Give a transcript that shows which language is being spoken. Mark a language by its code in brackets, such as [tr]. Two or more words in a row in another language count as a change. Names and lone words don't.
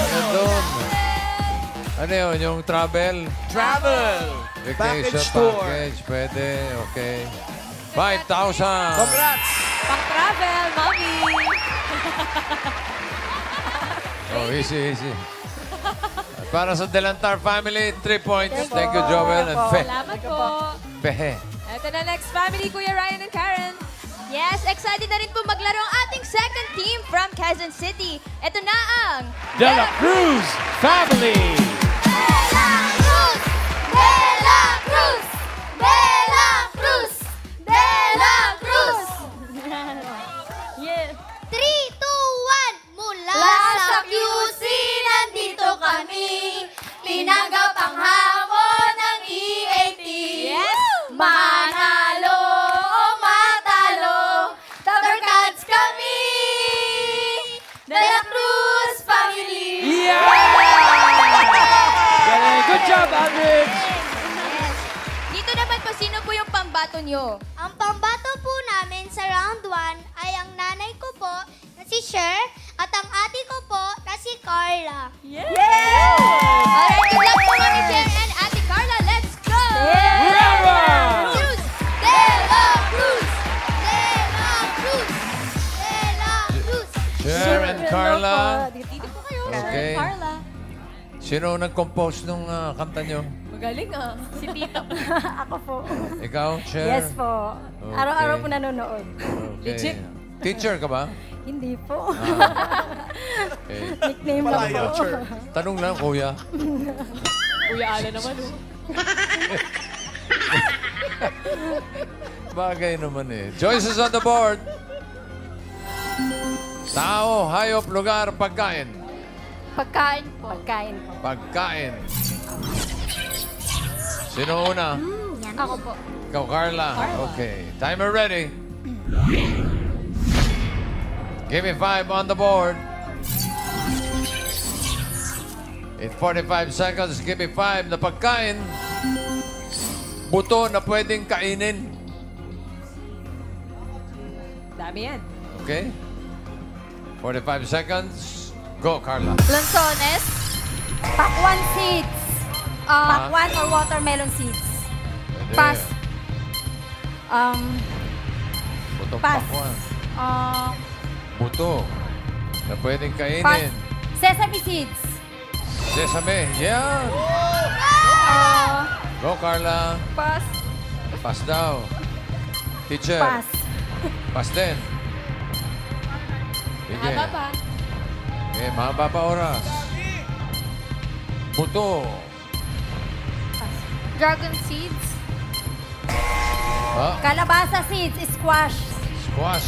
[tl] Ano doon? Ano yun? Yung travel? [en] Travel! Vacation Package tour. package. Pwede. Okay. 5,000. Congrats! [tl] Pang-travel, Mami! [en] Oh, easy. [tl] Para sa Delantar family, 3 points. [en] Thank you, Joel and Fe. [tl] Salamat po. Fehe. Ito na [en] next family, [tl] Kuya Ryan and Karen. Yes, excited na rin po maglaro ang ating [en] second team from Quezon City. [tl] Ito na ang De La Cruz Family! De La Cruz! De La Cruz! De La Cruz! De La Cruz! [en] Yeah. 3, 2, 1, [tl] mula sa QC, nandito kami. Pinanggap ang hamon ng EAT. [en] Yes! [tl] Manalo o matalo, Tabarkads kami. De La Cruz Family. [en] Yeah! Galing. Good job, Aldridge! [tl] Dito naman po, sino po yung pambato nyo? Ang pambato po namin sa round 1 ay ang nanay ko po na si Cher at ang ate ko po na si Carla. [en] Alright, good luck [tl] po kami, [en] Cher and Ate Carla. Let's go! Bravo! Cruz! De La Cruz! De La Cruz! De La Cruz! Cher and Carla. [tl] Dito po kayo. Okay. Carla. Sino nag-compose nung kanta nyo? Magaling ah. Si Tito. Ako po. Ikaw, Cher? Yes po. Okay. Araw-araw po nanonood. Okay. Legit. Teacher ka ba? Hindi po. Okay. Nickname lang Palayo, po. Cher. Tanong lang, kuya. Kuya Alan naman oh. Bagay naman eh. [en] Choices on the board. [tl] Tao, hayop, lugar, pagkain. Pagkain po. Pagkain po. Pagkain. Sino una? Ako po. [en] Ikaw, Carla. Okay. Timer ready. Give me 5 on the board. In 45 seconds, give me 5 [tl] na pagkain. Buto na pwedeng kainin. Dami yan. [en] Okay? 45 seconds. Go, Carla. [tl] Lanzones. Pakwan seeds. Pakwan or [en] watermelon seeds. [tl] Pwede. [en] Pass. [tl] Butong [en] Pass. [tl] pakwan. Um, Buto. Na pwedeng kainin. [en] Pass. Sesame seeds. Sesame. Yan. Go, Carla. Pass. [tl] Pass daw. Teacher. [en] Pass. [tl] Pass din. Sige. Haba pa. Okay, mahaba pa oras. Buto. [en] Dragon seeds. Ah, Kalabasa seeds. Squash. squash.